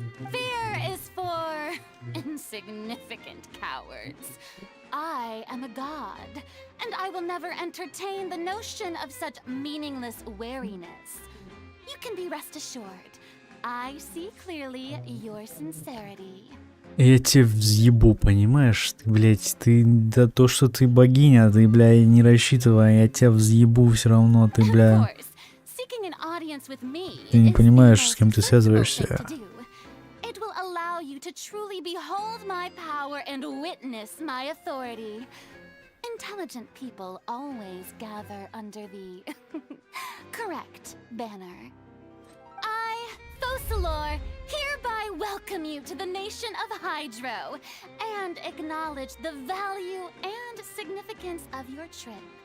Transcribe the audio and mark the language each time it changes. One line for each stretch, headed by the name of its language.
English: Fear is for insignificant cowards. I am a god, and I will never entertain the notion of such meaningless wariness. You can be rest assured. I see clearly your sincerity.
Russian: Я тебе взъебу, понимаешь? Ты, блядь, ты... Да то, что ты богиня, ты, бля, не рассчитывай, я тебя взъебу все равно, ты, бля... Ты не понимаешь, с кем ты связываешься.
English: It will allow you to truly behold my power and witness my authority. Intelligent people always gather under the correct banner. I, Fosalor, hereby welcome you to the nation of Hydro and acknowledge the value and significance of your trip.